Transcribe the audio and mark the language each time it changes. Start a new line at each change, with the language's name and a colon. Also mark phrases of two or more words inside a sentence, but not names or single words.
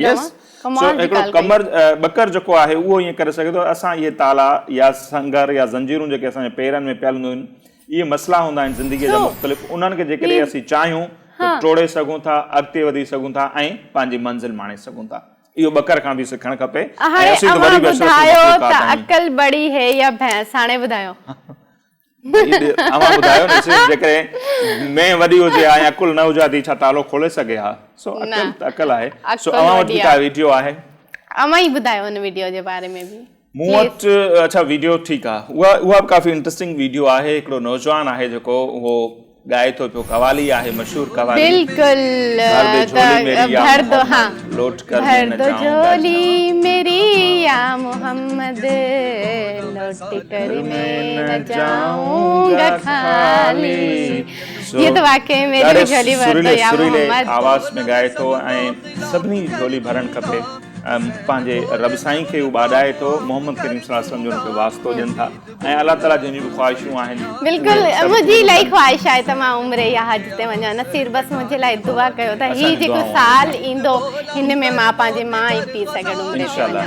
English: yes, so
Sindhi: हिकिड़ो ॿकर जेको आहे उहो ईअं करे सघे थो। असां इहे ताला या संगर या ज़ंजीरूं जेके असांजे पेरनि में पियल हूंदियूं आहिनि, इहे मसइला हूंदा आहिनि ज़िंदगीअ जा मुख़्तलिफ़, उन्हनि खे जेकॾहिं असीं चाहियूं त टोड़े सघूं था, अॻिते वधी सघूं था ऐं पंहिंजी मंज़िल माणे सघूं था। इहो ॿकर खां बि सिखणु खपे।
Urdu: عقل بڑی ہے یا بھینس,
Sindhi: हाणे ॿुधायो। ॿुधायो न, जेकॾहिं में वॾी हुजे ऐं अकुल न हुजे छा तालो खोले सघे हा? सो अकल त अकल आहे। सो अवां वटि का वीडियो आहे, अवां ई ॿुधायो हुन वीडियो जे बारे में बि। मूं वटि अच्छा वीडियो ठीकु आहे, उहा बि काफ़ी
English: interesting video
Sindhi: आहे। हिकिड़ो नौजवान आहे जेको उहो ॻाए थो पियो, कवाली आहे, मशहूर कवाली।
Urdu: بالکل، بھر دو، ہاں, لوٹ کر بھر دو جھولی میری یا محمد، لوٹ کر میں نہ جاؤں گا خالی. یہ تو واقعی میری بھی جھولی بھر دو یا محمد
Sindhi: आवाज़ में ॻाए थो ऐं सभिनी झोली भरणु खपे। पंहिंजे रब साईं खे हू ॿाॾाए थो, मोहम्मद करीम
Arabic: صلى الله عليه وسلم
Sindhi: जो हुनखे वास्तो ॾियनि था ऐं अलाह ताला जंहिंजियूं बि ख़्वाहिशूं आहिनि। बिल्कुल, मुंहिंजी इलाही ख़्वाहिश आहे त मां उम्रे या हज ते वञा। नसीर बसि मुंहिंजे लाइ दुआ कयो त ही जेको साल ईंदो हिन में मां पंहिंजे माउ ऐं पीउ सां गॾु उम्रे ते वञा।